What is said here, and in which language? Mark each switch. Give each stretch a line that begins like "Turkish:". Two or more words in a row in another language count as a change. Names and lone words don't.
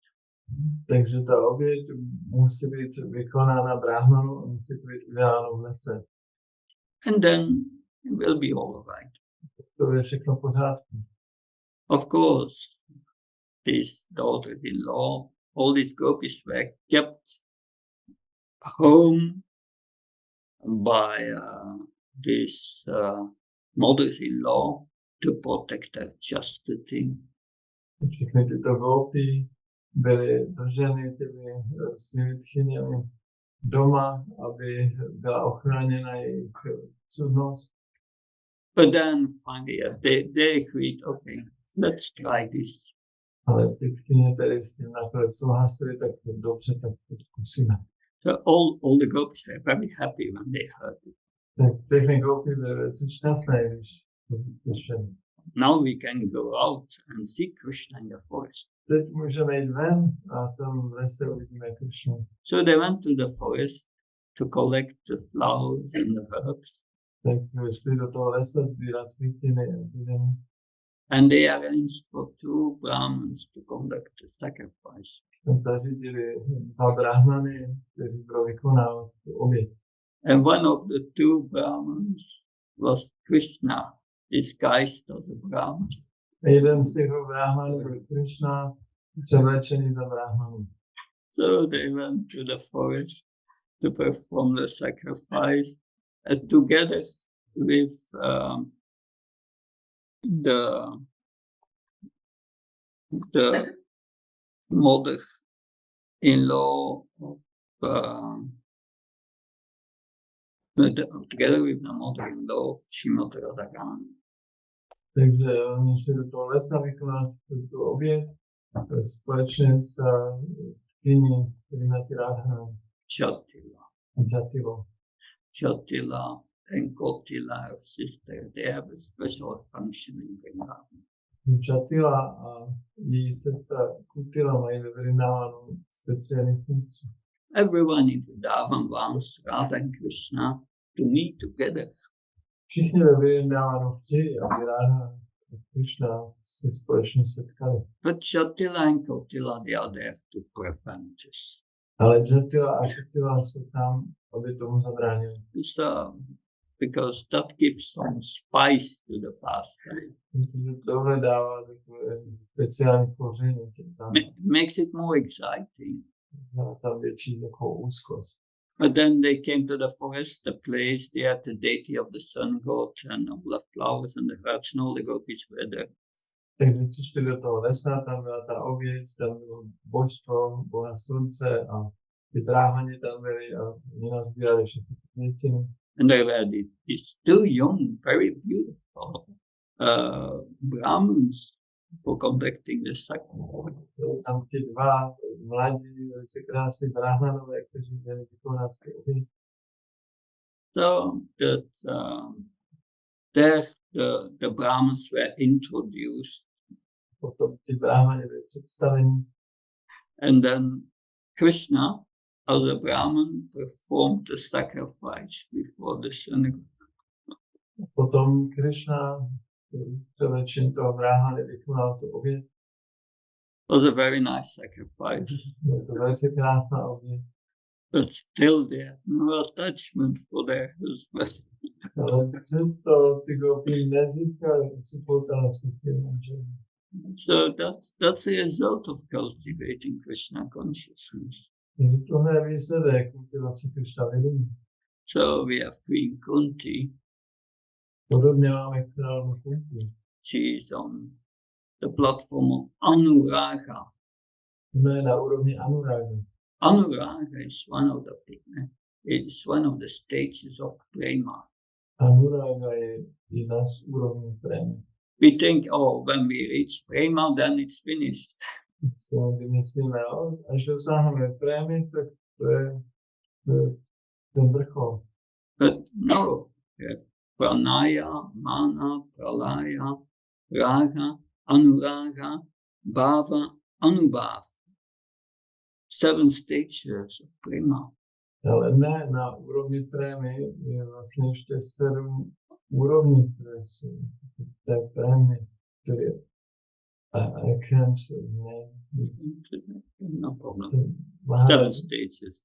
Czech: Takže ta oběť musí být vykonána brahmanu a musí být udělána v lese.
English: And then it will be all right.
Czech: To je všechno v pořádku.
English: Of course, this daughter-in-law, all these gopis were kept home by this mothers-in-law to protect their chastity.
Czech: Všechny tyto gopi byly drženy těmi svými tchyněmi doma, aby byla ochráněna jejich cudnost.
English: But then finally they agreed, okay, let's try this.
Czech: Ale ty tchyně tedy s tím nakonec souhlasili, tak dobře, tak to zkusíme.
English: So all the gopis were very happy when they heard it.
Czech: Tak všechny gopi byly velice šťastné, když to slyšeli.
English: Now we can go out and see Krishna in the forest.
Czech: Teď můžeme jít ven a tam v lese uvidíme Krishnu.
English: So they went to the forest to collect the flowers and the herbs.
Czech: Tak šli do toho lesa sbírat květiny a byliny.
English: And they arranged for 2 Brahmins to conduct the sacrifice.
Czech: Zařídili 2 brahmany, kteří budou vykonávat oběť.
English: And one of the 2 Brahmins was Krishna, disguised as a Brahmin.
Czech: Jeden z těch brahmanů byl Krishna, převlečený za brahmanu.
English: So they went to the forest to perform the sacrifice, and together with the mother-in-law of together with the mother-in-law of Srimati Radharani.
Czech: Takže oni šli do toho lesa vykonat tu oběť společně s kyní Srimati Radharani.
English: Chatila and Kotila, her sister, they have a special function in Vrindavan.
Czech: Chatila a její sestra Kutila mají ve Vrindavanu speciální funkci.
English: Everyone in Vrindavan wants Radha and Krishna to meet together.
Czech: Všichni ve Vrindavanu chtějí, aby Radha a Krishna se společně setkali.
English: But Chatila and Kotila, they are there to prevent this.
Czech: Ale Chatila a Kutila jsou tam, aby tomu zabránili.
English: So, because that gives some spice to the pastime.
Czech: Protože tohle dává takové speciální koření těm zájmům.
English: Makes it more exciting.
Czech: Dává tam větší takovou úzkost.
English: But then they came to the forest, the place, they had the deity of the sun god and all the flowers and the herbs and all the gopis were there.
Czech: Takže přišli do toho lesa, tam byla ta oběť, tam bylo božstvo, boha slunce a ty brahmani tam byli a oni nazbírali všechny květiny.
English: And they were these 2 young, very beautiful Brahmins for conducting the sacrifice.
Czech: Tam ti 2 mladí, velice krásní brahmanové, kteří měli vykonat oběť.
English: So that there the Brahmins were introduced.
Czech: Potom ty brahmani byli představeni.
English: And then Krishna, as a Brahmin, performed the sacrifice before the synagogue.
Czech: Potom Krishna, převlečen toho brahmany, vykonal tu oběť.
English: It was a very nice sacrifice.
Czech: Je to velice krásná oběť.
English: But still they had no attachment for their husband.
Czech: Ale přesto ty gopy nezískaly připoutanost ke svým manželům.
English: So that's a result of cultivating Krishna consciousness.
Czech: Tohle je výsledek kultivace Krishna vědomí.
English: So we have Queen Kunti.
Czech: Podobně máme královnu Kunti.
English: She is on the platform of Anuraga.
Czech: Ona je na úrovni Anuraga.
English: Anuraga is one of the stages of prema.
Czech: Anuraga je jedna z úrovní premy.
English: We think, oh, when we reach prema, then it's finished.
Czech: Si myslíme, až dosáhneme prémy, tak to je ten vrchol.
English: But no,
Sanskrit: pranaya, mana, pralaya, raga, anuraga, bhava, anubhav.
English: 7 stages of prema.
Czech: Ale ne, na úrovni prémy je vlastně ještě 7 úrovní, které jsou v té prémy, které
English: I can't name. No problem. 7 Maharaj stages.